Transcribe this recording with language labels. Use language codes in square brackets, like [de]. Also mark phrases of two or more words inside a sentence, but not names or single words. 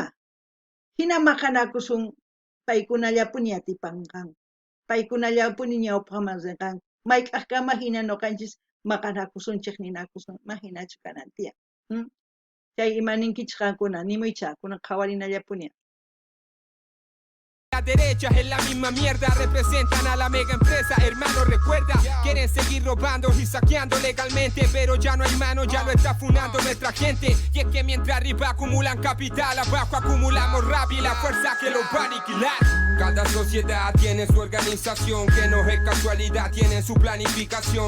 [qu] Hina maqanakusun paykunallapuni atipanqanku. Paykunallapuni ñawpaqman rinqanku. Mayk'aqkama hina ñuqanchis maqanakusunchik ninakusun, imaginachu kanan tiyan. Chay imaninkichis qankuna nimuycha, kunan qhawarinallapuni. [es] Derechas es la misma mierda, representan a la mega empresa, hermano, recuerda, quieren seguir robando y saqueando legalmente, pero ya no hay mano, ya lo está funando nuestra gente. Y es que mientras arriba acumulan capital, abajo acumulamos rabia y la fuerza que los va a aniquilar. Cada sociedad tiene su organización, que no es casualidad, tienen su planificación.